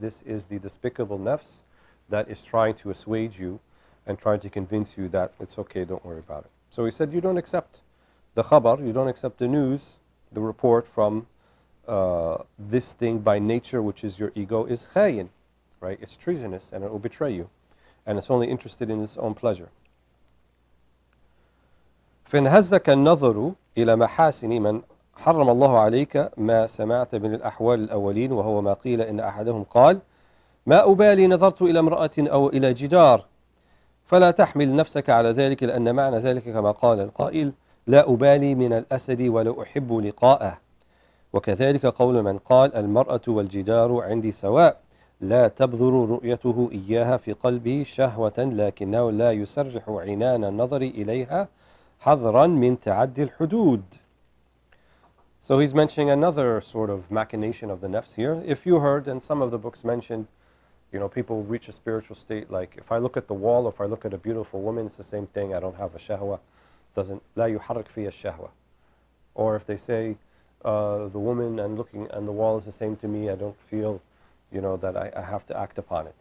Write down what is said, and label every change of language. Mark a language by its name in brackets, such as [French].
[English] This is the despicable nafs that is trying to assuage you and trying to convince you that it's okay, don't worry about it. So he said you don't accept the khabar, you don't accept the news, the report from this thing by nature, which is your ego, is khayin, right? It's treasonous and it will betray you. And it's only interested in its own pleasure. [Arabic] فانهزك النظر إلى محاسن من حرم الله عليك ما سمعت من الأحوال الأولين وهو ما قيل إن أحدهم قال ما أبالي نظرت إلى امرأة أو إلى جدار فلا تحمل نفسك على ذلك لأن معنى ذلك كما قال القائل لا أبالي من الأسد ولا أحب لقاءه وكذلك قول من قال المرأة والجدار عندي سواء لا تبذر رؤيته إياها في قلبي شهوة لكنه لا يسرح عنان النظر إليها حذرا من تعدي الحدود. [English] So he's mentioning another sort of machination of the nafs here. If you heard, and some of the books mentioned, people reach a spiritual state like, if I look at the wall or if I look at a beautiful woman, it's the same thing, I don't have a shahwa, [Arabic] لا يحرك فيها الشهوة. [English] Or if they say, the woman and looking and the wall is the same to me, I don't feel, that I have to act upon it.